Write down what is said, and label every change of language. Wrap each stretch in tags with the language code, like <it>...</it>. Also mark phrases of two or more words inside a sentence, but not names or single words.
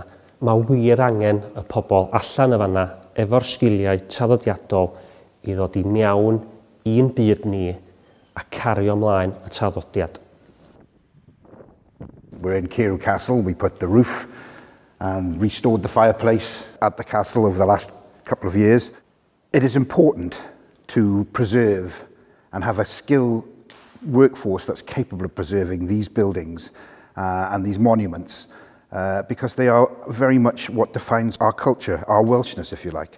<cy>Mae wir angen y pobl allan y fanna efo'r sgiliau traddodiadol i ddod i mewn i'n byd ni a cario ymlaen y traddodiad.</cy> <en>We're in Carew Castle. We put the roof and restored the fireplace at the castle over the last couple of years. It is important to preserve and have a skilled workforce that's capable of preserving these buildings and these monuments because they are very much what defines our culture, our Welshness, if you like.</en>